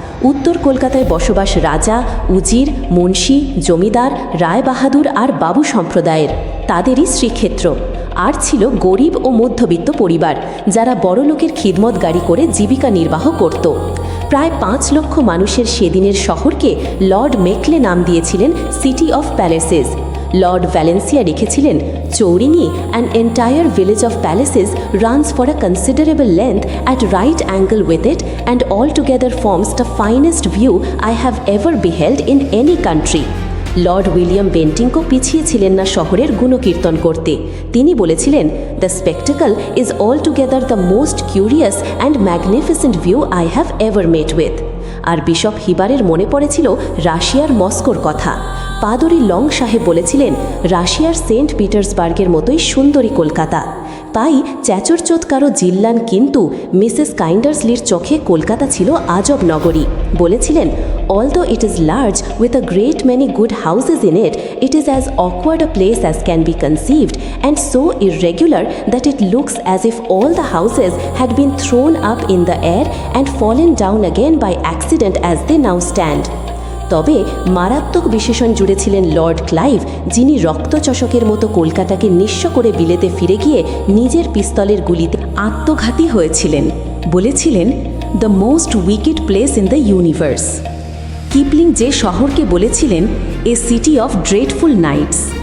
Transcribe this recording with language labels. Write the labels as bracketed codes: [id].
[bn] উত্তর কলকাতায় বসবাস রাজা, উজির, মুন্সি, জমিদার, রায়বাহাদুর আর বাবু সম্প্রদায়ের, তাদেরই শ্রীক্ষেত্র। আর ছিল গরিব ও মধ্যবিত্ত পরিবার, যারা বড়লোকের খিদমতগাড়ি করে জীবিকা নির্বাহ করত। প্রায় 5 লক্ষ মানুষের সেদিনের শহরকে লর্ড মেকলে নাম দিয়েছিলেন [en] City of palaces. Lord Valentia [bn] লিখেছিলেন, [en] Chowringhee, an entire village of palaces runs for a considerable length at right angle with it and altogether forms the finest view I have ever beheld in any country. [bn] Lord William বেন্টিংকো পিছিয়ে ছিলেন না শহরের গুণকীর্তন করতে। তিনি বলেছিলেন, [en] The spectacle is altogether the most curious and magnificent view I have ever met with. [bn] আর bishop হিবারের মনে পড়েছিল রাশিয়ার মস্কোর কথা। পাদরি লং সাহেব বলেছিলেন, রাশিয়ার সেন্ট পিটার্সবার্গের মতোই সুন্দরী কলকাতা। তাই চ্যাচরচোৎকারও জিল্লান, কিন্তু মিসেস কাইন্ডার্সলির চোখে কলকাতা ছিল আজব নগরী। বলেছিলেন, [en] although it is large with a great many good houses in it, it is as awkward a place as can be conceived and so irregular that it looks as if all the houses had been thrown up in the air and fallen down again by accident as they now stand. [bn] তবে মারাত্মক বিশেষণ জুড়েছিলেন Lord Clive, যিনি রক্তচষকের মতো কলকাতাকে নিঃস্ব করে বিলেতে ফিরে গিয়ে নিজের পিস্তলের গুলিতে আত্মঘাতী হয়েছিলেন। বলেছিলেন, [en] The most wicked place in the universe. Kipling [bn] যে শহরকে বলেছিলেন, [en] A city of dreadful nights.